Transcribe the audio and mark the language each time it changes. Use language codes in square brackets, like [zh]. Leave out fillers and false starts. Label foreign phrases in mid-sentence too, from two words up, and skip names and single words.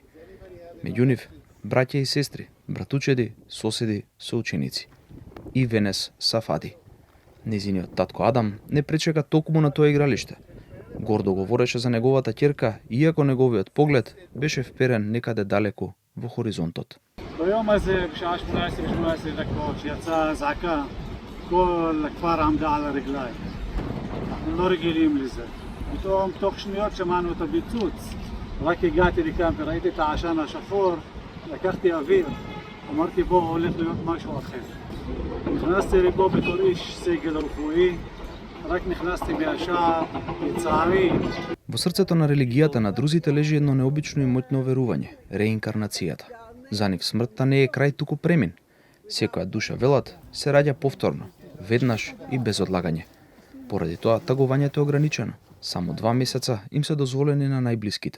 [mk] Меѓу нив, браќа и сестри, братучеди, соседи, соученици. И Венес Сафади. Незиниот татко Адам не пречека токму на тоа игралиште. Гордо говореше за неговата ќерка, иако неговиот поглед беше вперен некаде далеку во хоризонтот. [he] ביום הזה, בשעה 18 דקות, שיצאה זעקה, כל הכפר עמדה על הרגליים. אנחנו לא רגילים לזה. פתאום תוך שניות שמענו את הפיצוץ. רק הגעתי לכאן וראיתי את העשן השחור, לקחתי אוויר, אמרתי בוא, הולך להיות משהו אחר. נכנסתי לפה בתור איש סגל רפואי, רק נכנסתי מהשער, לצערי. [mk] Во срцето на религијата на друзите лежи едно необично и моќно верување – реинкарнацијата. За нив смртта не е крај, туку премин. Секоја душа, велат, се раѓа повторно, веднаш и без одлагање. Поради тоа, тагувањето е ограничено. Само 2 месеца им се дозволени на најблиските.